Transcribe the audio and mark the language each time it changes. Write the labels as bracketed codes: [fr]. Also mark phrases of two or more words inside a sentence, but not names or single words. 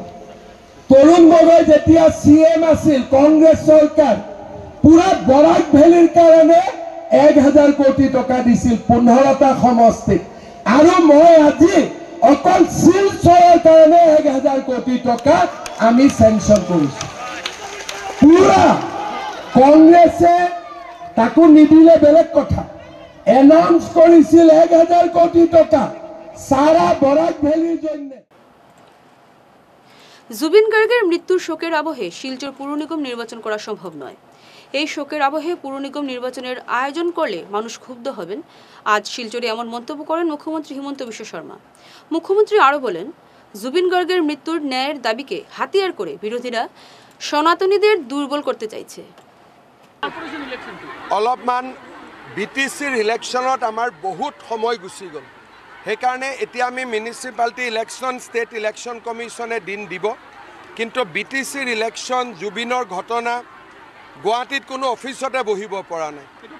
[as] তৰুণ গগৈ যেতিয়া CM আছিল, কংগ্ৰেছ চৰকাৰ পুৰা বৰাক ভেলীৰ কাৰণে 1000 কোটি টকা দিছিল 15টা সমষ্টিত, আৰু মই আজি অকল শিলচৰৰ কাৰণে 1000 কোটি টকা আমি চেংচন কৰিছো। পুৰা কংগ্ৰেছে তাকো নিদিলে বেলেগ কথা, এনাউন্স কৰিছিল 1000 কোটি টকা [bn] সারা বরাক ভ্যালির জন্য। জুবিন গার্গের মৃত্যুর শোকের আবহে শিলচর পুর নিগম নির্বাচন করা সম্ভব নয়। এই শোকের আবহে পুর নিগম নির্বাচনের আয়োজন করলে মানুষ ক্ষুব্ধ হবেন। আজ শিলচরে এমন মন্তব্য করেন মুখ্যমন্ত্রী হিমন্ত বিশ্ব শর্মা। মুখ্যমন্ত্রী আরও বলেন, জুবিন গার্গের মৃত্যুর ন্যায়ের দাবিকে হাতিয়ার করে বিরোধীরা সনাতনীদের দুর্বল করতে চাইছে। [as] অলপমান বিটিসিৰ ইলেকশ্যনত আমাৰ বহুত সময় গুচি গ'ল। সেইকাৰণে এতিয়া আমি মিউনিচিপালিটি ইলেকশ্যন, ষ্টেট ইলেকশ্যন কমিশ্যনে দিন দিব, কিন্তু বিটিসিৰ ইলেকশ্যন, জুবিনৰ ঘটনা গুৱাহাটীত কোনো অফিচতে বহিব পৰা নাই।